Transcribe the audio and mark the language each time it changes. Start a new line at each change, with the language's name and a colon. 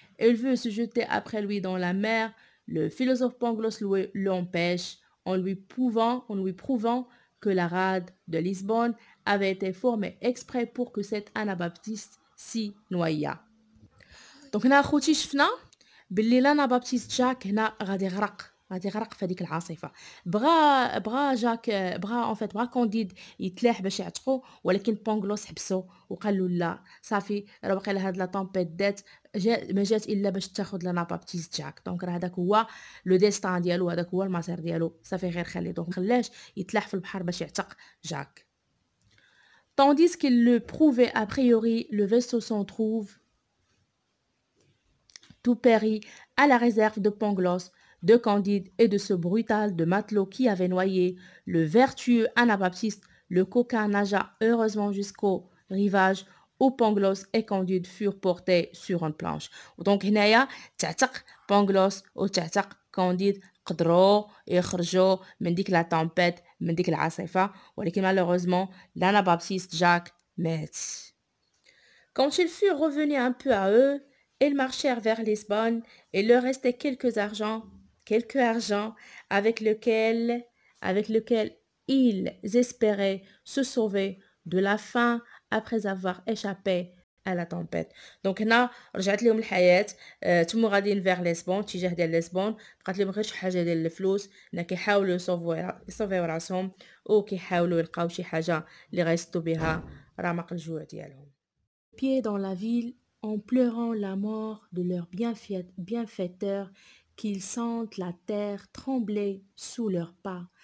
French: Il veut se jeter après lui dans la mer. Le philosophe Pangloss l'empêche en lui prouvant que la rade de Lisbonne avait été formée exprès pour que cet anabaptiste s'y noyât.
Arabic: دونك هنا اخوتي شفنا باللي لانا بابتيست جاك هنا غادي يغرق في هذيك العاصفه. بغا جاك بغا كونديد يتلاح باش يعتقو، ولكن بونغلوس حبسو وقال له لا صافي، راه باقي هاد لا طومبيت ما جات الا باش تاخذ لانا بابتيست جاك. دونك راه هذاك هو لو ديستان ديالو، هذاك هو المصير ديالو، صافي غير خليه. دونك خلاش يتلاح في البحر باش يعتق جاك.
French: Tandis qu'il le prouvait a priori, le vaisseau s'en trouve tout périt à la réserve de Pangloss, de Candide et de ce brutal de matelot qui avait noyé le vertueux Anabaptiste. Le coquin nagea heureusement jusqu'au rivage où Pangloss et Candide furent portés sur une planche.
Arabic: Donc هنايا تعتق بانغلوس وتعتق كانديد، قدروا يخرجوا من ديك لا طامبيت، من ديك العاصفة، ولكن
French: malheureusement l'Anabaptiste Jacques
Arabic: مات.
French: Quand ils furent revenus un peu à eux, ils marchèrent vers Lisbonne. Il leur restait quelques argents quelque argent avec lequel ils espéraient se sauver de la faim après avoir échappé à la tempête.
Arabic: Donc هنا رجعت لهم الحياة. تمو غاديين vers لشبون، اتجاه ديال لشبون. بقات لهم غير شي حاجة ديال الفلوس، هنا كيحاولوا يصوفيو راسهم وكيحاولوا يلقاو شي حاجة اللي غيسدوا بها رمق الجوع ديالهم.
French: Pieds dans la ville en pleurant la mort de leur bienfaiteur, qu'ils sentent la terre trembler sous leurs pas.